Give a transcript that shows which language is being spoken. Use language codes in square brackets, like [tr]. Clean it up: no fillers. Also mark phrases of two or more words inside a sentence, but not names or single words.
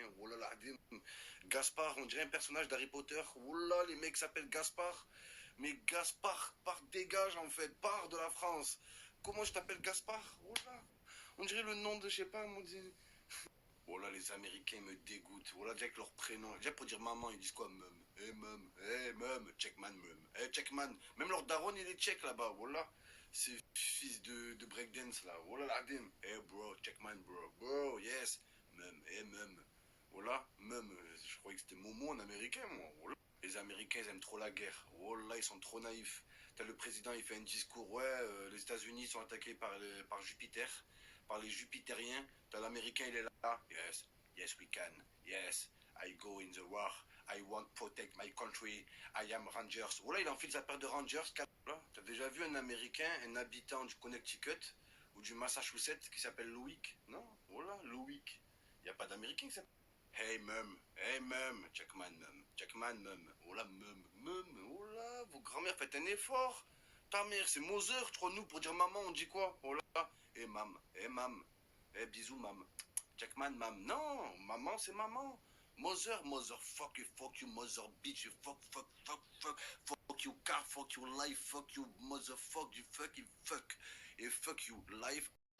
[fr] Oh là là, Gaspard, on dirait un personnage d'Harry Potter. Oh là, les mecs s'appellent Gaspard. Mais Gaspard, dégage en fait, pars de la France. Comment je t'appelle Gaspard? Oh là, on dirait le nom de, je sais pas, mon dieu. Oh là, les Américains me dégoûtent. Oh là, déjà avec leur prénom. Déjà pour dire maman, ils disent quoi? [en] Mum. Eh, mum. Eh, mum. Checkman, mum. Eh, checkman. [fr] Même leur daron, il est tchèque là-bas. Voilà. Ces fils de breakdance là. Voilà, la dim. [en] Eh, bro. Checkman, bro. Bro, yes. Mum. Eh, mum. Voilà. Mum. [fr] Je croyais que c'était Momo en américain, moi. Voilà. Les Américains, ils aiment trop la guerre. Oh là, ils sont trop naïfs. T'as le président, il fait un discours. Ouais, les États-Unis sont attaqués par Jupiter, par les Jupitériens. T'as l'Américain, il est là. [en] Yes, Yes, we can. Yes, I go in the war. I want to protect my country. I am Rangers. [fr] Oh là, il enfile sa paire de Rangers. T'as déjà vu un Américain, un habitant du Connecticut ou du Massachusetts qui s'appelle Louis? Non? Oh là, Louis. Il n'y a pas d'Américain qui s'appelle. [en] Hey mum, Jackman mum. [fr] Oh là, mum. Oh là, vos grand-mères, faites un effort. Ta mère, c'est Mother, trop nous pour dire maman, on dit quoi? Oh là, mam, bisous mam. Jackman, mam. Non, maman, c'est maman. [en] Mother, fuck you, mother, bitch, you fuck you, car, fuck you, life, fuck you, motherfuck, you fucking fuck. [fr] Et [en] fuck you, life,